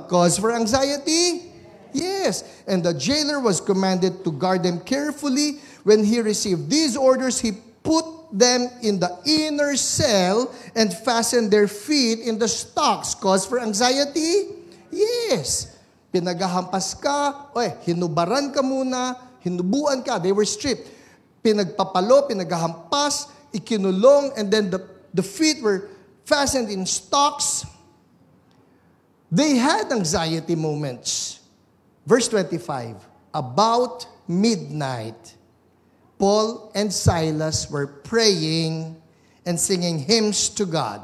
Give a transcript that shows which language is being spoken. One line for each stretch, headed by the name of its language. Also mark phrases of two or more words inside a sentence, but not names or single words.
English: Cause for anxiety? Yes. And the jailer was commanded to guard them carefully. When he received these orders, he put them in the inner cell and fastened their feet in the stocks. Cause for anxiety? Yes.
Filipino: Pinagahampas ka, hinubaran ka muna, hinubuan ka,
English: they were stripped.
Filipino: Pinagpapalo, pinagahampas, ikinulong,
English: and then the feet were fastened in stocks. They had anxiety moments. Verse 25, about midnight, Paul and Silas were praying and singing hymns to God.